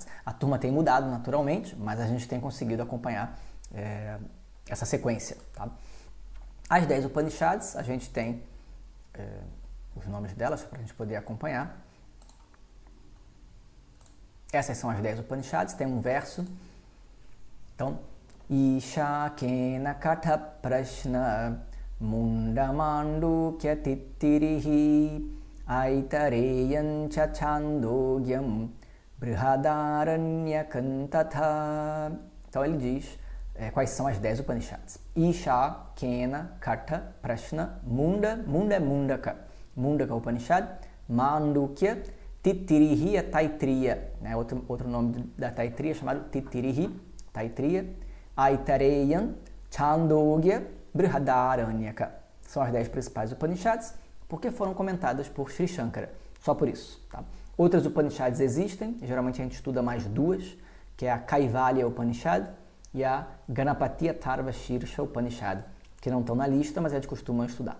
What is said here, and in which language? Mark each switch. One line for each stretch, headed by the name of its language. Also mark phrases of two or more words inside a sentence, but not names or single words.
Portuguese: A turma tem mudado naturalmente, mas a gente tem conseguido acompanhar essa sequência. Tá? As 10 Upanishads, a gente tem os nomes delas para a gente poder acompanhar. Essas são as 10 Upanishads, tem um verso. Então,
Sanskrit: Isha kena katha prashna mundamandukya tittirihi aitareyan cha chandogyam brihadaranyakantata.
Portuguese: Então ele diz quais são as 10 Upanishads. Isha kena katha prashna munda é mundaka. Mundaka Upanishad. Mandukya tittirihi é Taitriya, né? Outro nome da Taitriya chamado tittirihi, Taitriya. Aitareyan, Chandogya, Brihadaranyaka. São as 10 principais Upanishads, porque foram comentadas por Sri Shankara. Só por isso. Tá? Outras Upanishads existem, geralmente a gente estuda mais duas, que é a Kaivalya Upanishad e a Ganapati Atharva Shirsha Upanishad, que não estão na lista, mas a gente costuma estudar.